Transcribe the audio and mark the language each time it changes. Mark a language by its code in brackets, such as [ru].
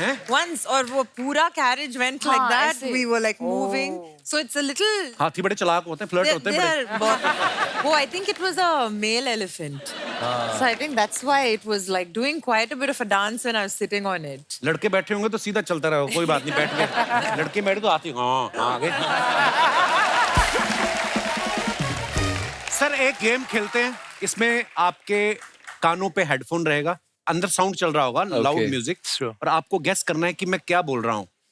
[en] Once, [hi] और वो पूरा [en] carriage went like [hi] हाँ, [en] that. [hi] ऐसे। [en] We were like moving. So it's a little. [hi] हाथी बड़े चालाक होते हैं, फ्लर्ट होते हैं बड़े। [en] I think it was a male elephant. So I think that's why it was like doing quite a bit of a dance when I was sitting on it. [hi] लड़के बैठे होंगे तो सीधा चलता रहो, कोई बात नहीं, बैठ गए। लड़के बैठे तो हाथी आगे। सर एक गेम खेलते हैं, इसमें आपके कानों पे हेडफोन रहेगा, अंदर साउंड चल रहा होगा, लाउड म्यूजिक, [en] sure. [hi] और आपको गेस करना है कि मैं क्या बोल रहा हूँ।